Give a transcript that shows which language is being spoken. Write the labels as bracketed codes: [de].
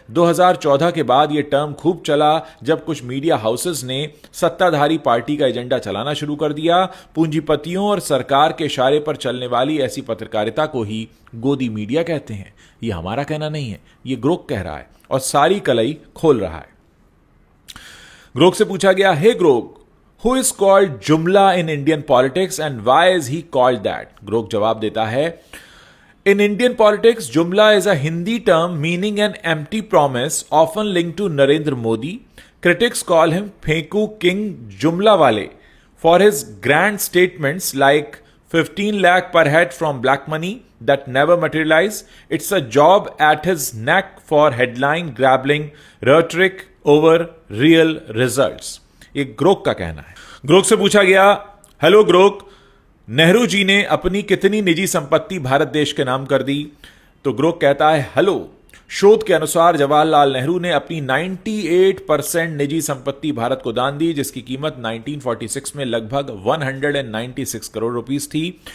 [hi] 2014 के बाद यह टर्म खूब चला जब कुछ मीडिया हाउसेस ने सत्ताधारी पार्टी का एजेंडा चलाना शुरू कर दिया। पूंजीपतियों और सरकार के इशारे पर चलने वाली ऐसी पत्रकारिता को ही गोदी मीडिया कहते हैं। यह हमारा कहना नहीं है, यह ग्रोक कह रहा है और सारी कलई खोल रहा है। ग्रोक से पूछा गया, हे ग्रोक, [en] who is called jumla in Indian politics and why is he called that? [hi] Grok जवाब देता है, [en] in Indian politics, jumla is a Hindi term meaning an empty promise often linked to Narendra Modi. Critics call him Pheku King Jumlawale for his grand statements like 15 lakh per head from black money that never materialize. It's a job at his neck for headline grabbing rhetoric over real results. [hi] ये Grok का कहना है। Grok से पूछा गया, hello Grok, Nehru ji ने अपनी कितनी निजी संपत्ति भारत देश के नाम कर दी? तो ग्रोक कहता है, हेलो, शोध के अनुसार जवाहरलाल नेहरू ने अपनी 98% निजी संपत्ति भारत को दान दी, जिसकी कीमत 1946 में लगभग 196 करोड़ रुपीस थी।